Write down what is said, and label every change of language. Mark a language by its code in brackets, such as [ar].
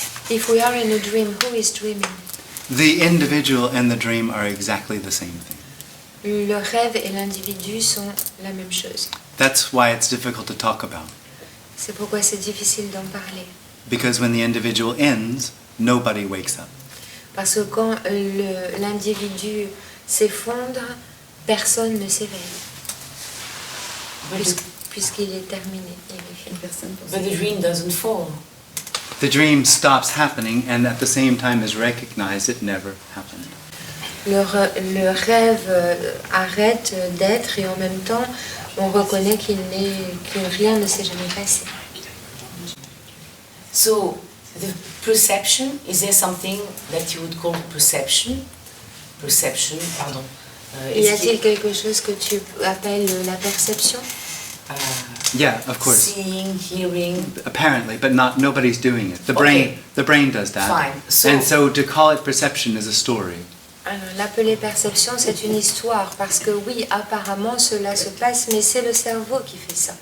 [en] If we are in a dream, who is dreaming? The individual and the dream are exactly the same thing. [fr] Le rêve et l'individu sont la même chose. [en] That's why it's difficult to talk about. [fr] C'est pourquoi c'est difficile d'en parler. [en] Because when the individual ends, nobody wakes up. [fr] Parce que quand l'individu s'effondre, personne ne s'éveille. Puisqu'il est terminé. Il est fini. [en] But the dream doesn't fall. The dream stops happening and at the same time is recognized it never happened. [fr] Le rêve arrête d'être et en même temps, on reconnaît que rien ne s'est jamais passé. [en] So, the perception, is there something that you would call perception? [fr] Perception, pardon. Y a-t-il quelque chose que tu appelles la perception? [en] Yeah, of course. Seeing, hearing. Apparently, but nobody's doing it. The brain does that. Fine. And so to call it perception is a story. [fr] Alors, l'appeler perception, c'est une histoire, parce que oui, apparemment, cela se passe, mais c'est le cerveau qui fait ça.